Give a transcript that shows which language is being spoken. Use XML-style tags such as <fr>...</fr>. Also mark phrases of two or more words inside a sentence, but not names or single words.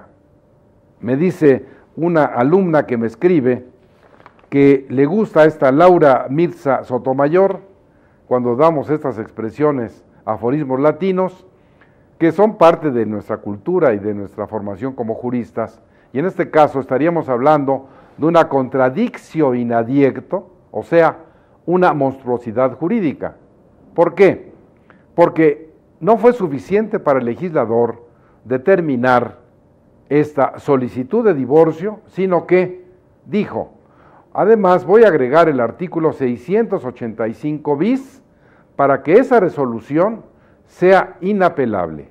<es>Me dice una alumna que me escribe que le gusta a esta Laura Mirza Sotomayor, cuando damos estas expresiones, aforismos latinos, que son parte de nuestra cultura y de nuestra formación como juristas, y en este caso estaríamos hablando de una</es> <la>contradictio in adiecto,</la> <es>o sea, una monstruosidad jurídica. ¿Por qué? Porque no fue suficiente para el legislador determinar esta solicitud de divorcio, sino que dijo, además voy a agregar el artículo 685 bis para que esa resolución sea inapelable.</es>